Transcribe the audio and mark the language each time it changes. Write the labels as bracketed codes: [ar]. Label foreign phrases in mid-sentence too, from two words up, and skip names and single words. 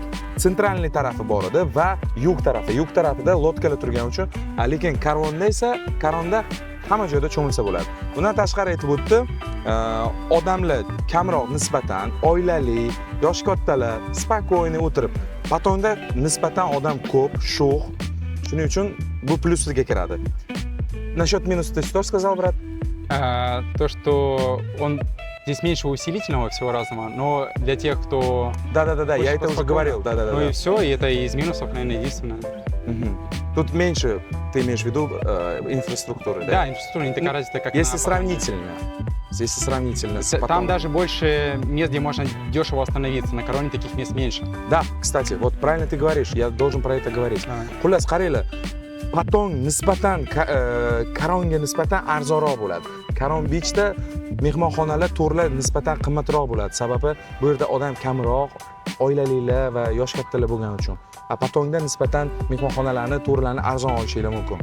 [uz] Sentralniy tarafi bor edi va yug tarafida lodkalar turgani uchun, lekin Karonda esa Karonda hamma joyda cho'milsa bo'ladi. Bundan tashqari aytib o'tdi, odamlar kamroq nisbatan oilali, yosh kattalar spokойный o'tirib, Patonda nisbatan odam ko'p, sho'x. Shuning uchun bu plyusga kiradi. [ru] Насчет минуса ты что сказал, брат? То, что он здесь меньше усилительного всего разного, но для тех, кто... Да, я это уже говорил. Да. Ну и все, и это из минусов, наверное, единственное. Тут меньше, ты имеешь в виду, инфраструктуры, да? Да, инфраструктура не такая развитая, как Если на сравнительно. Если сравнительно с Там Патонгом. даже больше мест, где можно дешево остановиться. На Короне таких мест меньше. Да, кстати, вот правильно ты говоришь, я должен про это говорить. [uz] Xullas, qaranglar, Patong nisbatan Karonga nisbatan arzonroq bo'ladi. Karon Beachda mehmonxonalar, to'rlar nisbatan qimmatroq bo'ladi. Sababi bu yerda odam kamroq, oilalilar va yosh kattalar bo'lgani uchun. Patongda nisbatan mehmonxonalarni, to'rlarni arzon olishinglar mumkin.